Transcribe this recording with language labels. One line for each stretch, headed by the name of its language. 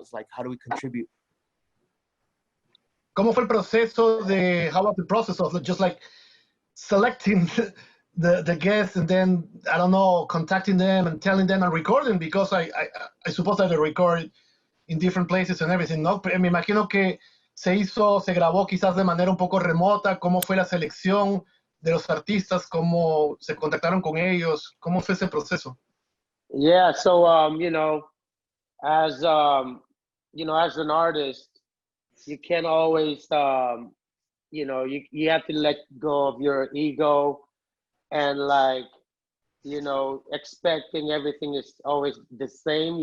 English: It's like, how do we contribute?
Spanish: ¿Cómo fue el proceso de,
English: how was the process of just like selecting the guests and then, I don't know, contacting them and telling them and recording? Because I suppose that they record in different places and everything, ¿no?
Spanish: Pero me imagino que se grabó quizás de manera un poco remota. ¿Cómo fue la selección de los artistas? ¿Cómo se contactaron con ellos? ¿Cómo fue ese proceso?
English: Yeah, so you know, as you know, as an artist, you can't always you know, you have to let go of your ego and, like, you know, expecting everything is always the same.